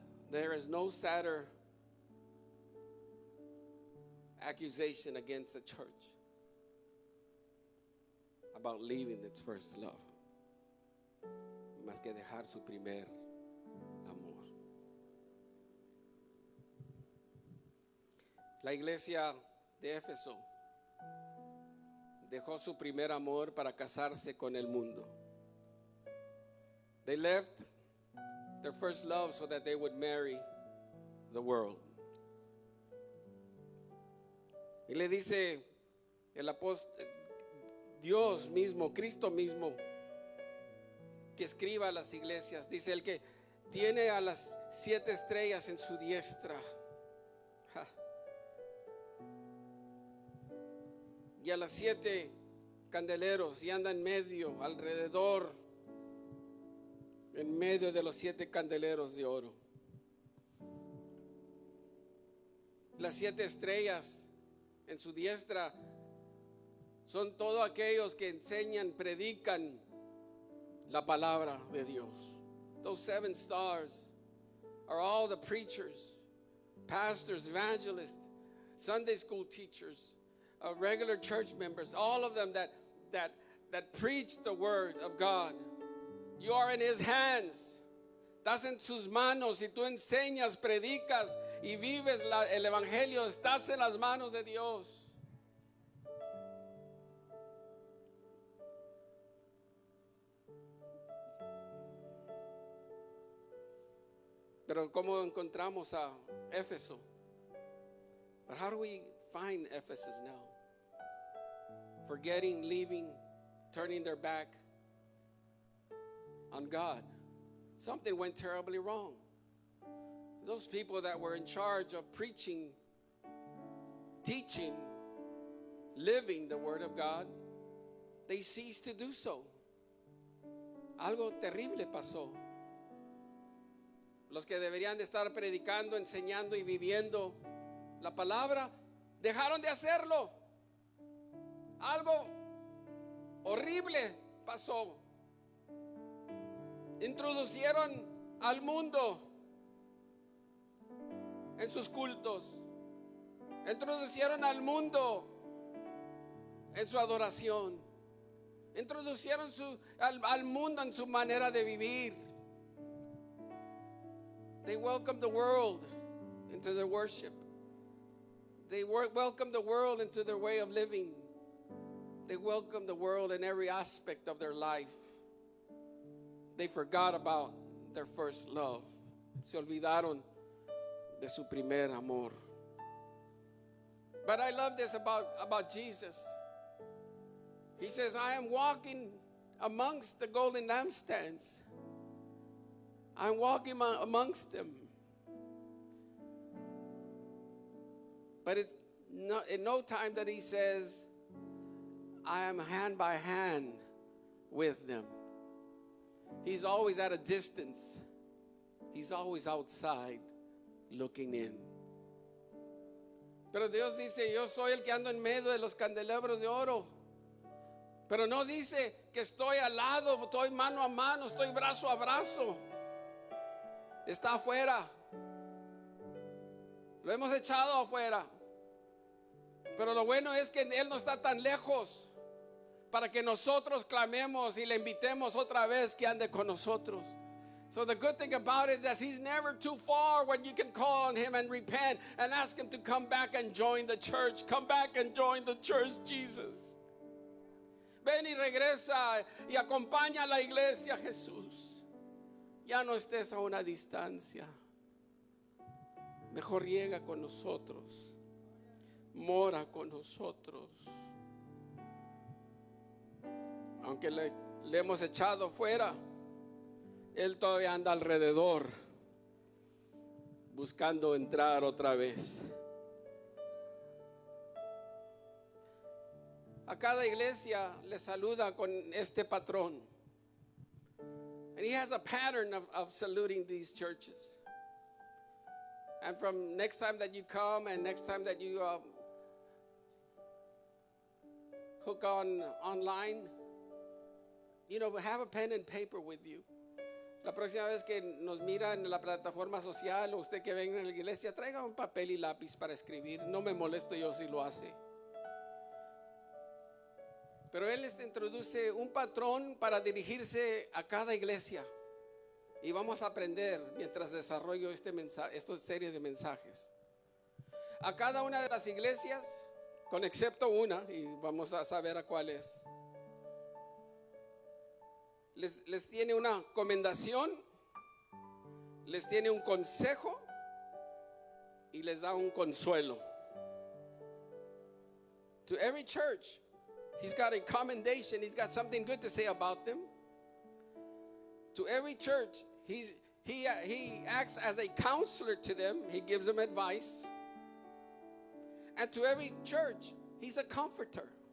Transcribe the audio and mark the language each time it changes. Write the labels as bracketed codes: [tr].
[en] There is no sadder accusation against the church about leaving its first love, [es] más que dejar su primer amor. La iglesia de Éfeso dejó su primer amor para casarse con el mundo. [en] They left their first love so that they would marry the world. [es] Y le dice el apóstol, Dios mismo, Cristo mismo, que escriba a las iglesias, dice: el que tiene a las 7 estrellas en su diestra, y a las 7 candeleros, y anda en medio, alrededor, en medio de los 7 candeleros de oro. Las 7 estrellas en su diestra son todos aquellos que enseñan, predican la palabra de Dios. [en] Those 7 stars are all the preachers, pastors, evangelists, Sunday school teachers, regular church members, all of them that preach the word of God. You are in His hands. [es] Estás en sus manos. Si tú enseñas, predicas y vives el evangelio, estás en las manos de Dios. Pero ¿cómo encontramos a Éfeso? [en] But how do we find Ephesus now? Forgetting, leaving, turning their back on God. Something went terribly wrong. Those people that were in charge of preaching, teaching, living the word of God, they ceased to do so. [es] Algo terrible pasó. Los que deberían de estar predicando, enseñando y viviendo la palabra, dejaron de hacerlo. Algo horrible pasó. Introducieron al mundo en sus cultos. Introducieron al mundo en su adoración. Introducieron al mundo en su manera de vivir. [en] They welcomed the world into their worship. They welcomed the world into their way of living. They welcomed the world in every aspect of their life. They forgot about their first love. [es] Se olvidaron de su primer amor. [en] But I love this about Jesus. He says, I am walking amongst the golden lampstands. I'm walking amongst them. But it's in no time that he says, I am hand by hand with them. He's always at a distance. He's always outside looking in. [es] Pero Dios dice, yo soy el que ando en medio de los candelabros de oro. Pero no dice que estoy al lado, estoy mano a mano, estoy brazo a brazo. Está afuera. Lo hemos echado afuera. Pero lo bueno es que Él no está tan lejos para que nosotros clamemos y le invitemos otra vez que ande con nosotros. [en] So the good thing about it is that He's never too far when you can call on Him and repent and ask Him to come back and join the church. Come back and join the church, Jesus. [es] Ven y regresa y acompaña a la iglesia, Jesús. Ya no estés a una distancia. Mejor llega con nosotros. Mora con nosotros. Aunque le hemos echado fuera, Él todavía anda alrededor buscando entrar otra vez. A cada iglesia le saluda con este patrón. [en] And he has a pattern of saluting these churches. And from next time that you come and next time that you hook online, have a pen and paper with you. [es] La próxima vez que nos mira en la plataforma social o usted que venga en la iglesia, traiga un papel y lápiz para escribir. No me molesto yo si lo hace. Pero Él introduce un patrón para dirigirse a cada iglesia. Y vamos a aprender mientras desarrollo esta serie de mensajes. A cada una de las iglesias, con excepto una, y vamos a saber a cuál es. Les tiene una comendación, les tiene un consejo y les da un consuelo. [en] To every church, He's got a commendation. He's got something good to say about them. To every church, he acts as a counselor to them. He gives them advice. And to every church, He's a comforter.